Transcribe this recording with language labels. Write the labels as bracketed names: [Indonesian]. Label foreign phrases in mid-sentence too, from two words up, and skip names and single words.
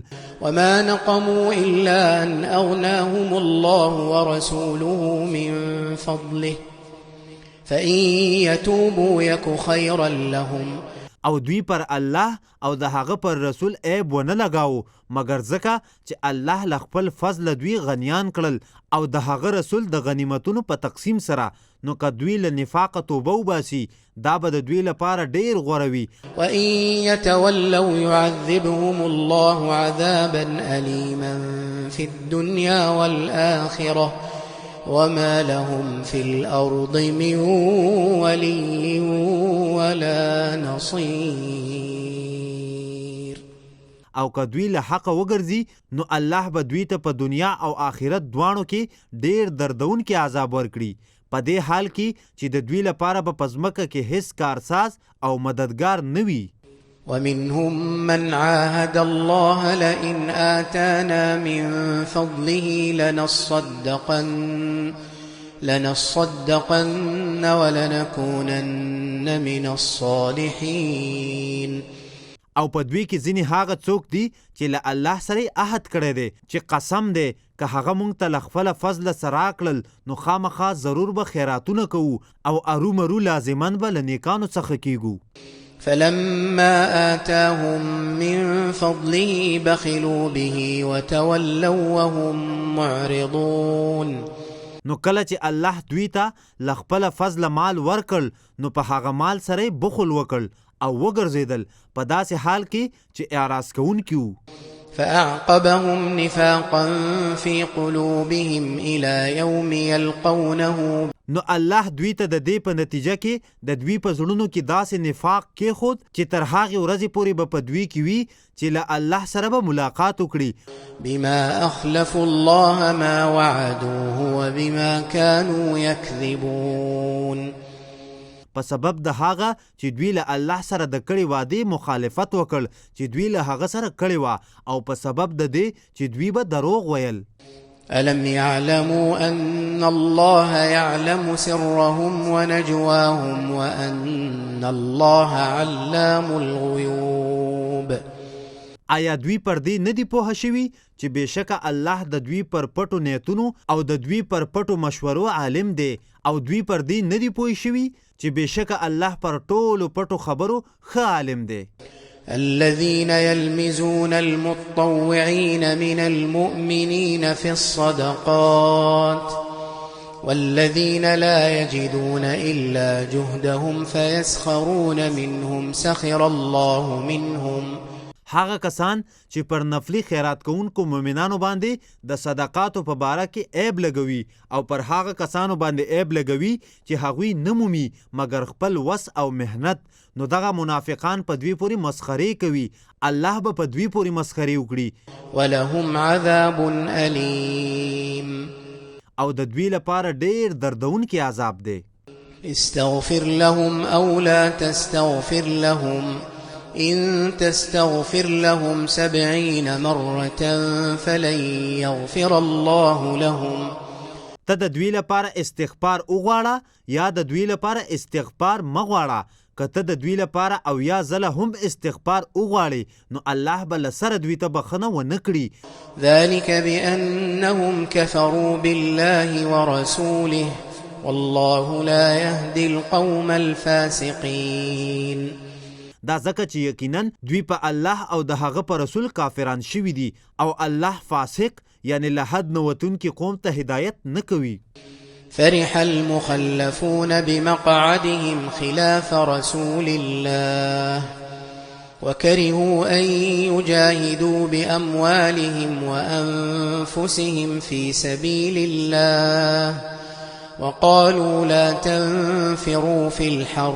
[Arabic] وما نقموا إلا أن أغناهم الله ورسوله من فضله فإن يتوبوا يك خيرا لهم. [Pashto] او دوی پر الله او د هغه پر رسول عیب ونه لګاو مګر ځکه چې الله له خپل فضل دوی غنیان کړل او د هغه رسول د غنیمتونو په تقسیم سره، نو که دوی له نفاقه توبه وباسي دا به د دوی لپاره ډېر غوره وي. [Arabic] وإن يتولوا يعذبهم الله عذابا أليما في الدنيا والآخرة وما لهم في الأرض من ولي ولا نصير. [Pashto] او که دوی له حقه وګرځي نو الله به دوی ته په دنیا او آخرت دواړو کې ډېر دردونکي عذاب ورکړي، په دې حال کې چې د دوی لپاره به په ځمکه کې هیڅ کارساز او مددگار نه وي. [Arabic] ومنهم من عاهد الله لئن آتانا من فضله لنصدقن ولنكونن من الصالحين. [Pashto] او په دوی کې ځینې هغه څوک دي چې له الله سره عهد کړی دی چې قسم دی که هغه موږ ته له خپله فضله سره راکړل نو خامخا ضرور به خیراتونه کوو او ارومرو لازمان به له نیکانو څخه کیږو. [Arabic] فلما آتاهم من فضله بخلوا به وتولوا وهم معرضون. [Pashto] نو کله چې الله دوی ته له خپله فضله مال ورکړ نو په هغه مال سره بخل وکړ او وګرځېدل په داسې حال کې چې اعراض کوونکي وو. [Arabic] فأعقبهم نفاقا في قلوبهم إلى يوم يلقونه. [Pashto] نو الله دوی ته د دې په نتیجه کې د دوی په زړونو کې داسې نفاق کېښود چې تر هغې ورځې پورې به په دوی کې وي چې له الله سره به ملاقات وکړي. [Arabic] بما أخلفوا الله ما وعدوه وبما كانوا يكذبون. [Pashto] په سبب د هغه چې دوی له الله سره د کړي وعدې مخالفت وکړ چې دوی له هغه سره کړي وه او په سبب د دې چې دوی به دروغ ویل. [Arabic] ألم يعلموا أن الله يعلم سرهم ونجواهم وأن الله علام الغيوب. [Pashto] آیا دوی پر دې نه دي پوهه شوي چې بېشکه الله د دوی پر پټو نیتونو او د دوی پر پټو مشورو عالم دی او دوی پر دې نه دي پوه شوي چې بېشکه الله پر ټولو پټو خبرو ښه عالم دی. [Arabic] الذين يلمزون المطوعين من المؤمنين في الصدقات والذين لا يجدون إلا جهدهم فيسخرون منهم سخر الله منهم. [Pashto] هغه کسان چې پر نفلی خیرات کوونکو مؤمنانو باندې د صدقاتو په باره کې عیب لګوي او پر هغه کسانو باندې عیب لګوي چې هغوی نه مومي مګر خپل وس او مهنت، نو دغه منافقان په دوی پورې مسخرې کوي. الله به په دوی پورې مسخرې وکړي. [Arabic] ولهم عذاب أليم. [Pashto] او د دوی لپاره ډیر دردونکی عذاب دی. [Arabic] استغفر لهم أو لا تستغفر لهم إن تستغفر لهم 70 مرة فلن يغفر الله لهم. [Pashto] ته د دوی لپاره استغفار وغواړه یا د دوی لپاره استغفار مغواړه. که ته د دوی لپاره او یا ځله هم استغفار وغواړي نو الله به له سره دوی ته بخښنه ونه کړي. [Arabic] ذلك بأنهم كفروا بالله ورسوله والله لا يهدي القوم الفاسقين. [Pashto] دا ځکه چې یقینا دوی په الله او د هغه په رسول کافران شوي دي او الله فاسق یعنی له حد نه وتونکي قوم ته هدایت نه کوي. [Arabic] فرح المخلفون بمقعدهم خلاف رسول الله وكرهوا أن يجاهدوا بأموالهم وأنفسهم في سبيل الله وقالوا لا تنفروا في الحر.